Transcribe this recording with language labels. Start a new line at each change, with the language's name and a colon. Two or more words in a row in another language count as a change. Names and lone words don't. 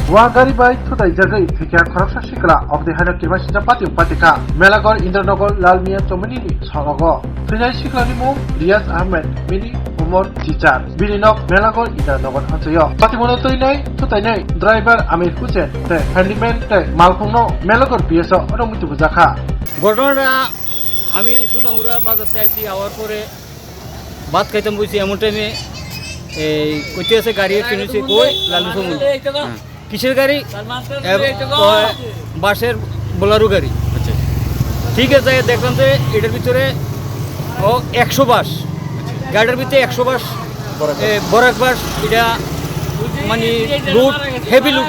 Kok Borok: Wagari bai thudai jagai thikya khoroksa sikla obde hana kirma sinja patika Melagor Indranagar Lalmiya Chomani ni sorogo Thinai siklani mung Riyaz Ahmed mini umur teacher Bininok Melagor Indranagar hansayo Patimono toinai thudai driver Amir Hussein te handyman te malkhungno Melagor PSO onomuti bujaka
Bangla: ঘটনাটা আমি সুনামুরা বাজার থেকে আইছি আওয়ার পরে ভাত খাইতাম বসি এমন টাইমে এই কইতে আছে গাড়ি কিনেছি কই লালু সমুন কিসের গাড়ি বাসের বোলারু গাড়ি আচ্ছা ঠিক আছে দেখলাম যে এটার ভিতরে ও 100 বাস গাড়ির ভিতরে 100 বাস বরাক বাস এটা মানে লুট হেভি লুট